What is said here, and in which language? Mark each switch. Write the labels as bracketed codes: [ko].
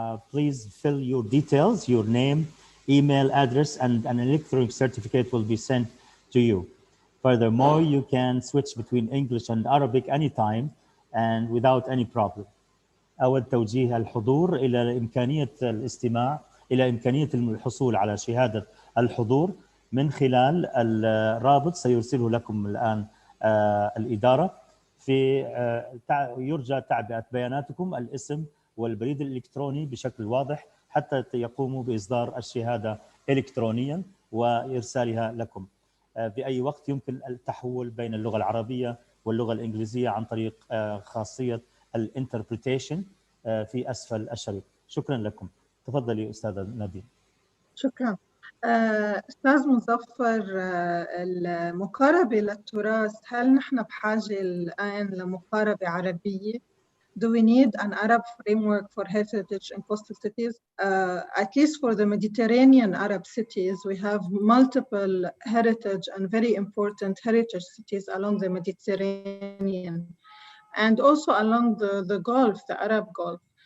[en] Please fill your details, your name, email address, and an electronic certificate will be sent to you. Furthermore, you can switch between English and Arabic anytime and without any problem. [ar] أود توجيه الحضور إلى إمكانية الاستماع إلى إمكانية الحصول على شهادة الحضور من خلال الرابط سيرسله لكم الآن الإدارة. يرجى تعبئة بياناتكم، الاسم والبريد الإلكتروني بشكل واضح حتى يقوموا بإصدار الشهادة إلكترونيا وإرسالها لكم. بأي وقت يمكن التحول بين اللغة العربية واللغة الإنجليزية عن طريق خاصية الانتربريتيشن في أسفل الشريط. شكرا لكم. تفضلي أستاذة نادين. شكرا. أستاذ مظفر، المقاربة للتراث، هل نحن بحاجة الآن لمقاربة عربية؟ [en] Do we need an Arab framework for heritage and coastal cities? At least for the Mediterranean Arab cities, we have multiple heritage and very important heritage cities along the Mediterranean and also along the Gulf, the Arab Gulf.